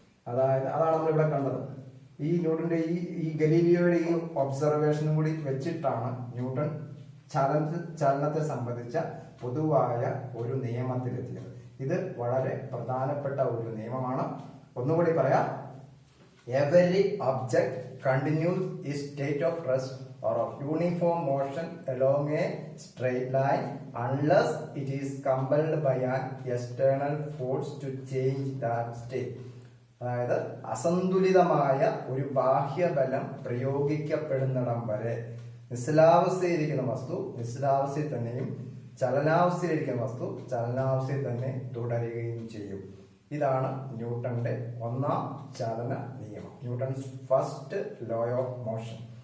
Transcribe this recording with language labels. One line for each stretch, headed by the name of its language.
Malayalam: അതാണ് നമ്മളിവിടെ കണ്ടത്. ഈ ന്യൂട്ടന്റെ ഈ ഗലീലിയോയുടെ ഈ ഒബ്സർവേഷനും കൂടി വെച്ചിട്ടാണ് ന്യൂട്ടൺ ചലനത്തെ സംബന്ധിച്ച പൊതുവായ ഒരു നിയമത്തിലെത്തിയത്. ഇത് വളരെ പ്രധാനപ്പെട്ട ഒരു നിയമമാണ്. ഒന്നുകൂടി പറയാം.
English: Every object continues its state of rest or of uniform motion along a straight line unless it is compelled by an external force to change that state.
Malayalam: അതായത് അസന്തുലിതമായ ഒരു ബാഹ്യബലം പ്രയോഗിക്കപ്പെടുന്നിടം വരെ നിശ്ചലാവസ്ഥയിലിരിക്കുന്ന വസ്തു നിശ്ചലാവസ്ഥയിൽ തന്നെയും ചലനാവസ്ഥയിലിരിക്കുന്ന വസ്തു ചലനാവസ്ഥയിൽ തന്നെ തുടരുകയും ചെയ്യും. ഇതാണ് ന്യൂട്ടന്റെ ഒന്നാം ചലന നിയമം,
English: Newton's first law of motion.